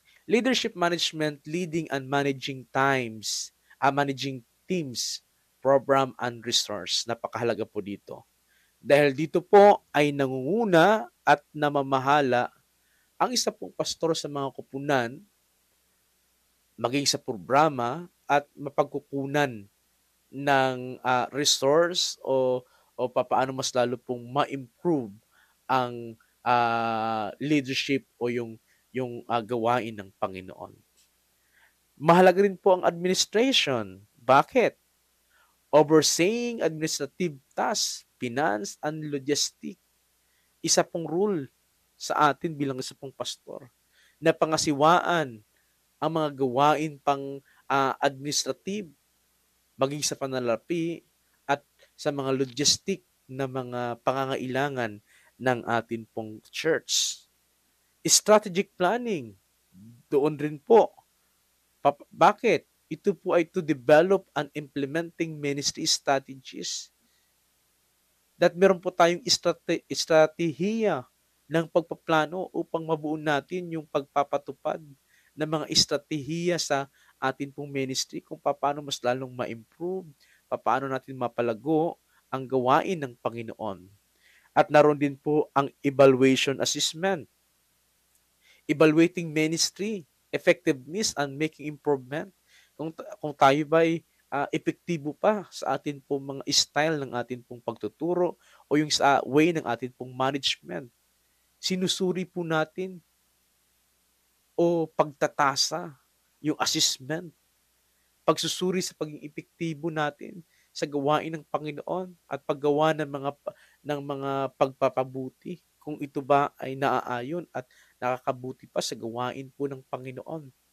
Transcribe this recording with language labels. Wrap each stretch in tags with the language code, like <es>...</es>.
<en>Leadership management, leading and managing managing teams, program and resource.</en> <tl>Napakahalaga po dito. Dahil dito po ay nangunguna at namamahala ang isa pong pastor sa mga kupunan, maging sa programa at mapagkukunan ng resource o papaano mas lalo pong ma-improve ang leadership o yung gawain ng Panginoon. Mahalaga rin po ang administration. Bakit?</tl> <en>Overseeing administrative tasks, finance, and logistic.</en> <tl>Isa pong rule sa atin bilang isa pong pastor na pangasiwaan ang mga gawain pang administrative, maging sa pananalapi at sa mga logistic na mga pangangailangan ng atin pong church.</tl> <en>Strategic planning,</en> <tl>doon rin po. Bakit? Ito po ay</tl> <en>to develop and implementing ministry strategies that</en> <tl>meron po tayong estratehiya ng pagpaplano upang mabuo natin yung pagpapatupad ng mga estratehiya sa atin pong ministry kung paano mas lalong ma-improve, paano natin mapalago ang gawain ng Panginoon. At naroon din po ang</tl> <en>evaluation assessment, evaluating ministry, effectiveness and making improvement.</en> <tl>Kung tayo ba ay epektibo pa sa atin pong mga style ng atin pong pagtuturo o yung sa way ng atin pong management. Sinusuri po natin o pagtatasa yung assessment, pagsusuri sa pagiging epektibo natin sa gawain ng Panginoon at paggawa ng mga pagpapabuti kung ito ba ay naaayon at nakakabuti pa sa gawain po ng Panginoon.</tl>